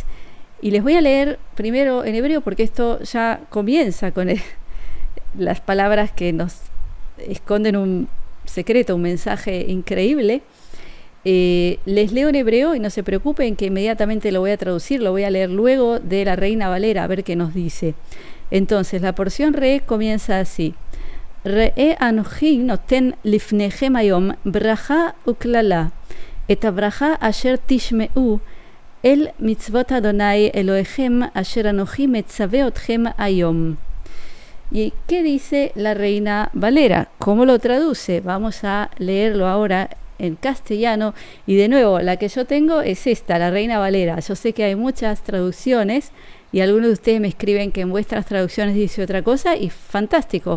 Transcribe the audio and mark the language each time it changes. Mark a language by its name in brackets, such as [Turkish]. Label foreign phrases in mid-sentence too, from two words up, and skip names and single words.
[Spanish] Y les voy a leer primero en hebreo porque esto ya comienza con las palabras que nos esconden un secreto, un mensaje increíble. Les leo en hebreo y no se preocupen que inmediatamente lo voy a traducir, lo voy a leer luego de la Reina Valera a ver qué nos dice. Entonces la porción Re comienza así: [Hebrew] ראה אנכי נתן לפניכם היום ברכה וקללה את הברכה אשר תשמעו אל מצות אדני אלהיכם אשר אנכי מצוה אתכם היום. [Spanish] ¿Y qué dice la Reina Valera? ¿Cómo lo traduce? Vamos a leerlo ahora en castellano. Y de nuevo, la que yo tengo es esta, la Reina Valera. Yo sé que hay muchas traducciones y algunos de ustedes me escriben que en vuestras traducciones dice otra cosa y fantástico.